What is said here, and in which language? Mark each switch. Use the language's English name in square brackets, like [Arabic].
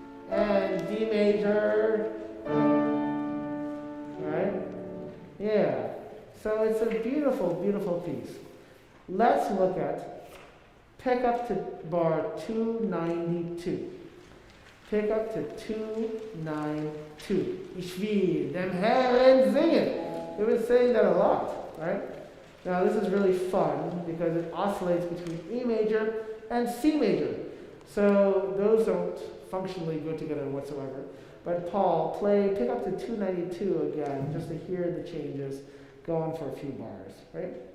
[English] And D major, right? Yeah. So it's a beautiful, beautiful piece. Let's look at pick up to bar 292. Pick up to 292. [German] Ich will dem Herrn singen. [English] We've been saying that a lot, right? Now this is really fun because it oscillates between E major and C major. So those don't functionally go together whatsoever. But Paul, pick up to 292 again, just to hear the changes, go on for a few bars, right?